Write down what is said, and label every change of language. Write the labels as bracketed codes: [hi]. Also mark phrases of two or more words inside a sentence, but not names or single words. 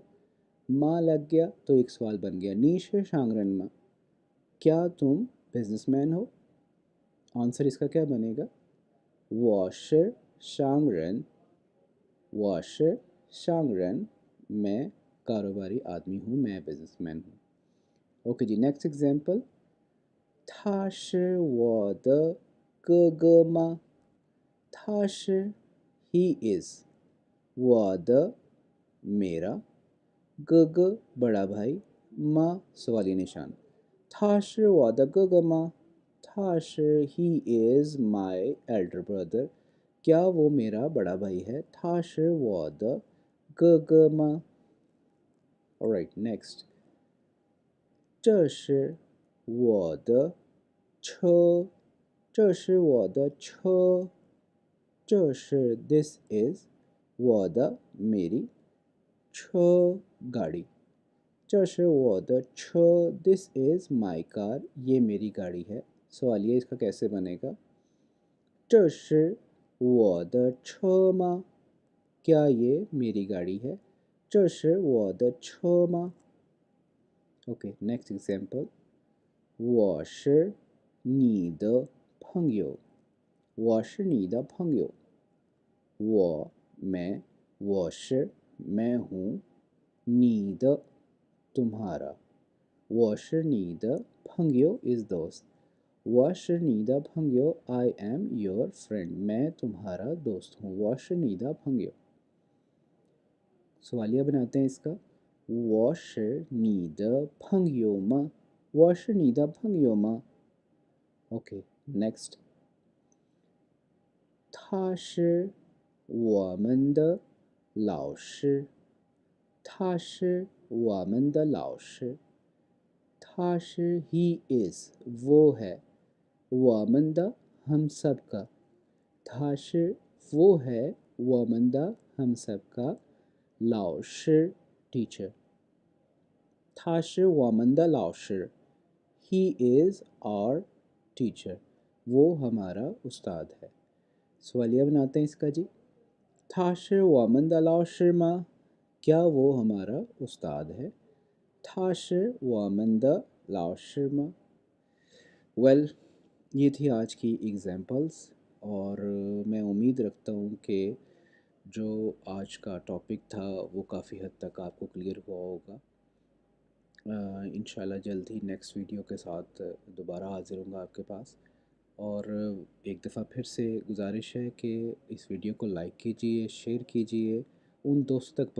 [ur] ما لگ گیا تو ایک سوال بن گیا, [zh] 你是商人吗, [ur] کیا تم بزنس مین ہو? آنسر اس کا کیا بنے گا? [zh] 我是商人, 我是商人, [ur] میں کاروباری آدمی ہوں، میں بزنس مین ہوں. [en] OK ji, next example. [zh] 他是我的哥哥吗？他是 [en] he is [zh] 我的 मेरा 哥哥 [ur] بڑا بھائی [zh] 吗 [ur] سوالیہ نشان. [zh] 他是我的哥哥吗？他是 [en] he is my elder brother, [ur] کیا وہ میرا بڑا بھائی ہے? [zh] 他是我的哥哥吗 [en] Alright, next. [zh] 这是我的车，这是我的车，这是 [en] this is [zh] 我的 मेरी 车 गाड़ी, 这是我的车 [en] this is my car, [ur] یہ میری گاڑی ہے. سوالیے اس کا کیسے بنے گا? [zh] 这是我的车吗? [ur] کیا یہ میری گاڑی ہے? [zh] 这是我的车吗? [en] Okay, next example. [zh] 我是你的朋友，我是你的朋友。मैं 我是 [ur] میں ہوں [zh] 你的 तुम्हारा 我是你的朋友 is दोस्त 我是你的朋友 [en] I am your friend [ur] میں تمہارا دوست ہوں [zh] 我是你的朋友 [ur] سوالیہ بناتے ہیں اس کا [zh] 我是你的朋友吗我是你的朋友吗 [en] OK next [zh] 他是我们的老师他是我们的老师他是 [en] he is [ur] وہ ہے [zh] 我们的 [ur] ہم سب کا [zh] 他是 [ur] وہ ہے [zh] 我们的 [ur] ہم سب کا 老师 teacher [zh] 他是我们的老师 [en] he is our teacher [ur] وہ ہمارا استاد ہے سوالیہ بناتے ہیں اس کا جی [zh] 他是我们的老师吗 [ur] کیا وہ ہمارا استاد ہے [zh] 他是我们的老师吗 [ur] ویل یہ تھی آج کی ایگزامپلز اور میں امید رکھتا ہوں کہ جو آج کا ٹاپک تھا وہ کافی حد تک آپ کو کلیئر ہوا ہوگا ان شاء اللہ جلد ہی [en] next video [ur] کے ساتھ دوبارہ حاضر ہوؤں گا آپ کے پاس اور ایک دفعہ پھر سے گزارش ہے کہ اس ویڈیو کو لائک کیجیے شیئر کیجیے ان دوستوں تک